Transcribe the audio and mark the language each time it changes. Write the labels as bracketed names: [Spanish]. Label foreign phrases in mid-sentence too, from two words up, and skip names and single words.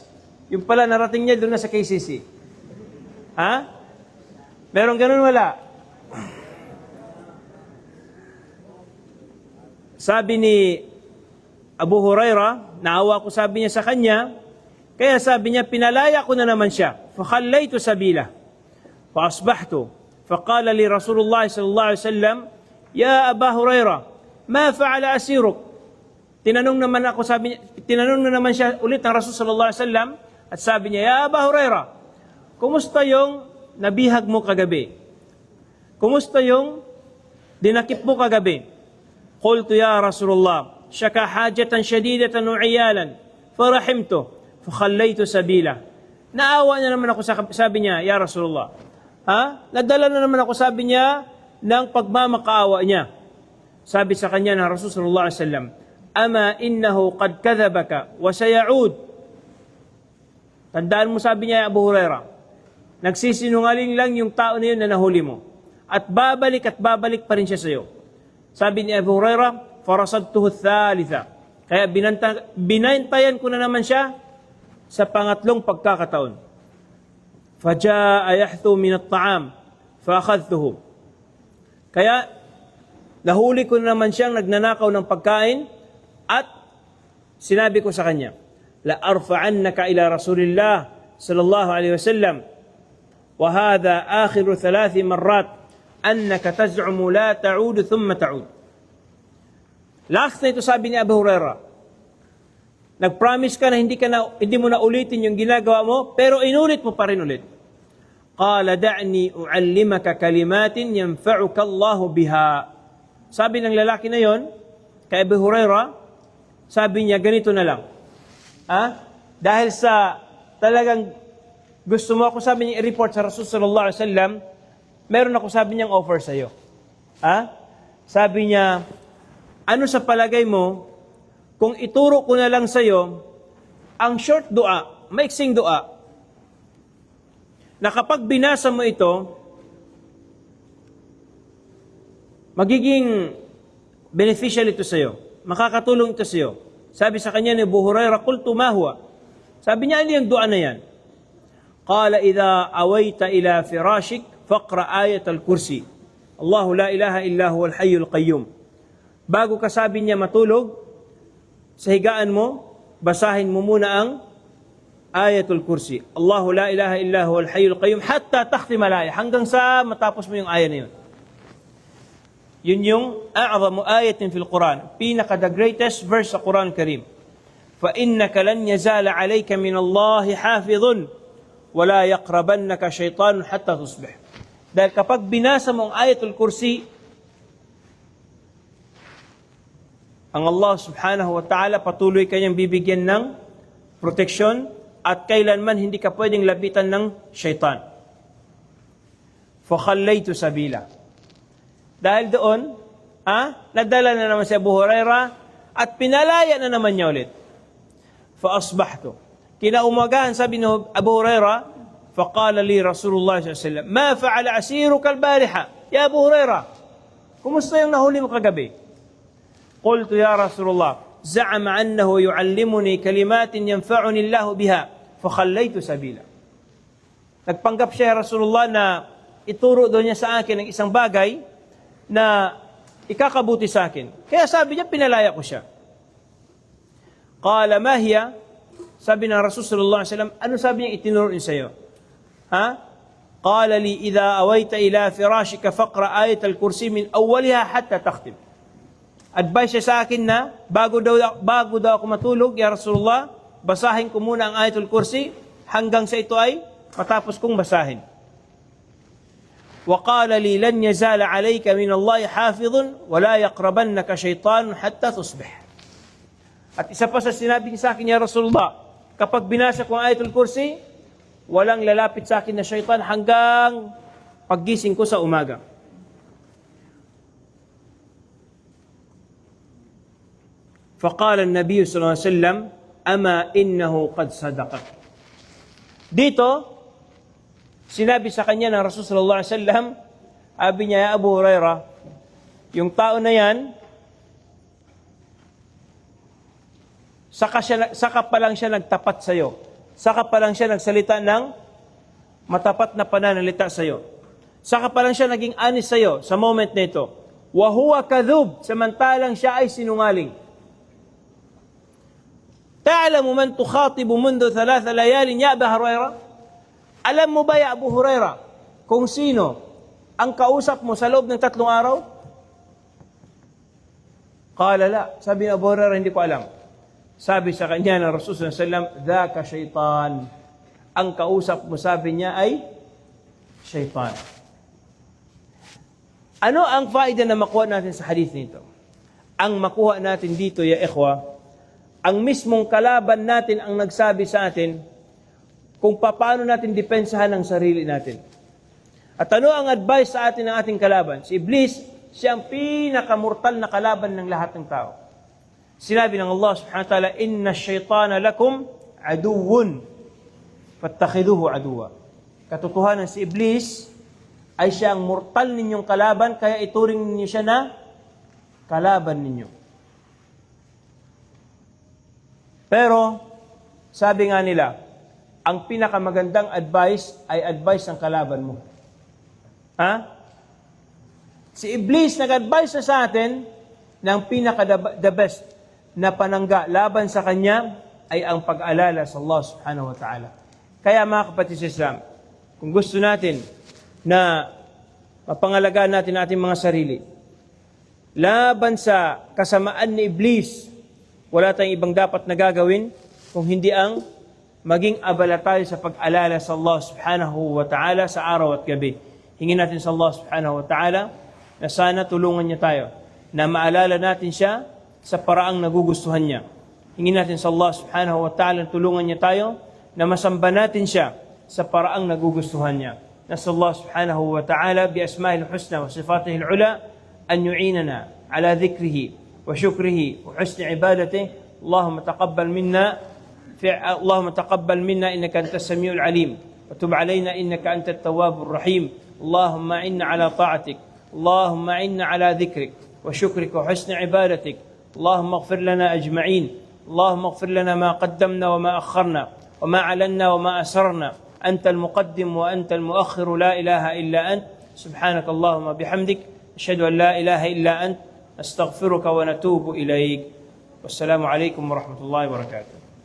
[Filipino] Yung pala, narating niya doon na sa KCC. Meron ganun, wala? sabi ni Abu Huraira, naawa ko sabi niya sa kanya, kaya sabi niya, pinalaya ko na naman siya. [Arabic] فَخَلَّيْتُ سَبِيلَهُ فَأَصْبَحْتُ فَقَالَ لي رسول الله صلى الله عليه وسلم يا أبا هريرة ما فعل أسيرك. [Filipino] Tinanong na naman siya ulit ng Rasul [Arabic] صلى الله عليه وسلم [Filipino] at sabi niya, Ya Aba Huraira, kumusta yung nabihag mo kagabi? Kumusta yung dinakip mo kagabi? [Arabic] قلت يا رسول الله شكا حاجة شديدة وعيالا فرحمت فخليت سبيل. [Filipino] Naawa na naman ako, sabi niya, Ya Rasulullah. Nadala na naman ako, sabi niya, ng pagmamakaawa niya. Sabi sa kanya ng Rasul [Arabic] صلى الله عليه وسلم, أما إنه قد كذبك وسيعود. [Filipino] Tandaan mo, sabi niya, Abu Huraira, nagsisinungaling lang yung tao na yun na nahuli mo. At babalik pa rin siya sa iyo. Sabi ni Abu Huraira, [Arabic] فرصدته ثالثة. [Filipino] Kaya binantayan ko na naman siya sa pangatlong pagkakataon. [Arabic] فجاء يحثو من الطعام فأخذته. [Filipino] Kaya nahuli ko na naman siyang nagnanakaw ng pagkain at sinabi ko sa kanya, [Arabic] لا أرفعنك إلى رسول الله صلى الله عليه وسلم وهذا آخر 3 مرات أنك تزعم لا تعود ثم تعود. [Filipino] Last na ito, sabi ni Abu Huraira, nag-promise ka na hindi mo na ulitin yung ginagawa mo, pero inulit mo pa rin ulit. [Arabic] قال دعني أعلمك كلمات ينفعك الله بها. [Filipino] Sabi ng lalaki na yon kay Abu Huraira, sabi niya, ganito na lang. Dahil sa talagang gusto mo ako, sabi niya, i-report sa Rasul [Arabic] صلى الله عليه وسلم, [Filipino] meron ako, sabi niyang offer sa iyo. Sabi niya, ano sa palagay mo kung ituro ko na lang sa iyo ang short dua, maiksing dua, na kapag binasa mo ito, magiging beneficial ito sa iyo. Makakatulong ito sa iyo. Sabi sa kanya ni Abu Hurairah, [Arabic] قلت ما هو? [Filipino] Sabi niya, ano yung dua na yan? [Arabic] قال إذا أويت إلى فراشك فاقرأ آية الكرسي. الله لا إله إلا هو الحي القيوم. [Filipino] Bago ka, sabi niya, matulog sa higaan mo, basahin mo muna ang ayatul kursi. [Arabic] الله لا إله إلا هو الحي القيوم حتى تختم الآية, [Filipino] hanggang sa matapos mo yung aya na yun. Yun yung [Arabic] أعظم آية في القرآن, [Filipino] pinaka [English] the greatest verse [Filipino] sa Quran Karim. [Arabic] فإنك لن يزال عليك من الله حافظ ولا يقربنك شيطان حتى تصبح. [Filipino] Dahil kapag binasa mo ang ayatul kursi, ang Allah [Arabic] سبحانه وتعالى [Filipino] patuloy kanyang bibigyan ng proteksyon at kailanman hindi ka pwedeng lapitan ng shaytan. [Arabic] فخليت سبيل. [Filipino] Dahil doon, nadala na naman si Abu Huraira at pinalaya na naman niya ulit. [Arabic] فأصبحت. [Filipino] Kinaumagahan, sabi ni Abu Huraira, [Arabic] فقال لي رسول الله صلى الله عليه وسلم ما فعل أسيرك البارحة? [Filipino] Ya Abu Huraira, kumusta yung nahuli mo kagabi? [Arabic] قلت يا رسول الله زعم أنه يعلمني كلمات ينفعني الله بها فخليت سبيل. [Filipino] Nagpanggap siya, Rasulullah, na ituro doon niya sa akin ng isang bagay na ikakabuti sa akin. Kaya sabi niya, pinalaya ko siya. [Arabic] قال ما هي? [Filipino] Sabi ng Rasul [Arabic] صلى الله عليه وسلم, [Filipino] ano sabi niya itinuro niya sa iyo? [Arabic] قال لي إذا أويت إلى فراشك فاقرأ آية الكرسي من أولها حتى تختم. [Filipino] Advice siya sa akin na bago daw ako matulog, ya Rasulullah, basahin ko muna ang ayatul kursi hanggang sa ito ay matapos kong basahin. [Arabic] وقال لي لن يزال عليك من الله حافظ ولا يقربنك شيطان حتى تصبح. [Filipino] At isa pa sa sinabi sa akin, ya Rasulullah, kapag binasa ko ang ayatul kursi, walang lalapit sa akin na shaytan hanggang paggising ko sa umaga. [Arabic] فقال النبي صلى الله عليه وسلم أما إنه قد صدقك. [Filipino] Dito sinabi sa kanya ng Rasul [Arabic] صلى الله عليه وسلم, [Filipino] sabi niya, Abu Huraira, yung tao na yan, saka pa lang siya nagtapat sa iyo. Saka pa lang siya nagsalita ng matapat na pananalita sa iyo. Saka pa lang siya naging honest sa iyo sa moment na ito. [Arabic] وهو كذوب, [Filipino] samantalang siya ay sinungaling. [Arabic] تعلم من تخاطب منذ 3 ليال يا أبو هريرة? [Filipino] Alam mo ba ya Abu Hurairah kung sino ang kausap mo sa loob ng 3 araw? [Arabic] قال لا. [Filipino] Sabi ni Abu Hurairah, hindi ko alam. Sabi sa kanya ng Rasul [Arabic] صلى الله عليه وسلم, ذاك شيطان. [Filipino] Ang kausap mo, sabi niya, ay shaytan. Ano ang faida na makuha natin sa hadith nito? Ang makuha natin dito, [Arabic] يا إخوة, [Filipino] ang mismong kalaban natin ang nagsabi sa atin kung paano natin depensahan ang sarili natin. At ano ang advice sa atin ng ating kalaban? Si Iblis, siya ang pinakamortal na kalaban ng lahat ng tao. Sinabi ng Allah [Arabic] سبحانه وتعالى, إن الشيطان لكم عدو فاتخذوه عدوا. [Filipino] Katotohanan, si Iblis ay siya ang mortal ninyong kalaban, kaya ituring ninyo siya na kalaban ninyo. Pero, sabi nga nila, ang pinakamagandang advice ay advice ng kalaban mo. Ha? Si Iblis nag-advise na sa atin ng pinaka- [English] the best [Filipino] na panangga laban sa kanya ay ang pag-alala sa Allah [Arabic] سبحانه وتعالى. [Filipino] Kaya mga kapatid sa Islam, kung gusto natin na mapangalagaan natin ating mga sarili, laban sa kasamaan ni Iblis, wala tayong ibang dapat na gagawin kung hindi ang maging abala tayo sa pag-alala sa Allah [Arabic] سبحانه وتعالى [Filipino] sa araw at gabi. Hingin natin sa Allah [Arabic] سبحانه وتعالى [Filipino] na sana tulungan niya tayo na maalala natin siya sa paraang nagugustuhan niya. Hingin natin sa Allah [Arabic] سبحانه وتعالى [Filipino] na tulungan niya tayo na masamba natin siya sa paraang nagugustuhan niya. [Arabic] نسأل الله سبحانه وتعالى بأسماء الحسنى وصفاته العلى أن يعيننا على ذكره وشكره وحسن عبادته اللهم تقبل منا إنك أنت السميع العليم وتب علينا إنك أنت التواب الرحيم اللهم إنا على طاعتك اللهم إنا على ذكرك وشكرك وحسن عبادتك اللهم اغفر لنا أجمعين اللهم اغفر لنا ما قدمنا وما أخرنا وما علنا وما أسررنا أنت المقدم وأنت المؤخر لا إله إلا أنت سبحانك اللهم بحمدك أشهد أن لا إله إلا أنت أستغفرك ونتوب إليك والسلام عليكم ورحمة الله وبركاته.